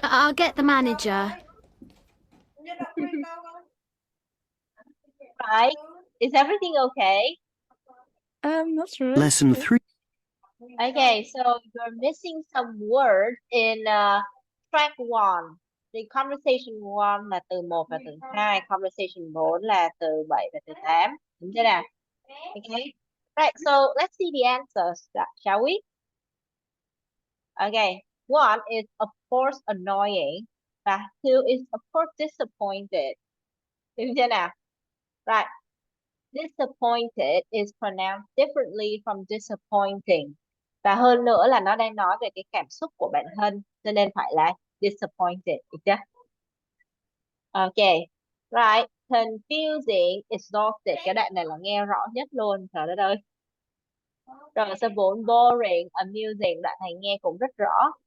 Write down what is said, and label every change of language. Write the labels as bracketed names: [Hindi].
[English] I'll get the manager. Right. Is everything okay? Not sure. Lesson 3. Okay, so you're missing some words in track 1. [Vietnamese] The conversation 1 là từ 1 và từ 2, conversation 4 là từ 7 và từ 8. Đúng chưa nào? Okay. [English] Right, so let's see the answers, shall we? Okay. 1 is of course annoying, và 2 is of course disappointed. [Vietnamese] Đúng chưa nào? [English] Right. Disappointed is pronounced differently from disappointing. [Vietnamese] Và hơn nữa là nó đang nói về cái cảm xúc của bản thân, cho nên phải là disappointed, được chưa? [English] Okay. Right. [Vietnamese] Confusing, exhausted. Cái đoạn này là nghe rõ nhất luôn. Trời đất ơi. Rồi số 4, boring, amusing. Đoạn này nghe cũng rất rõ.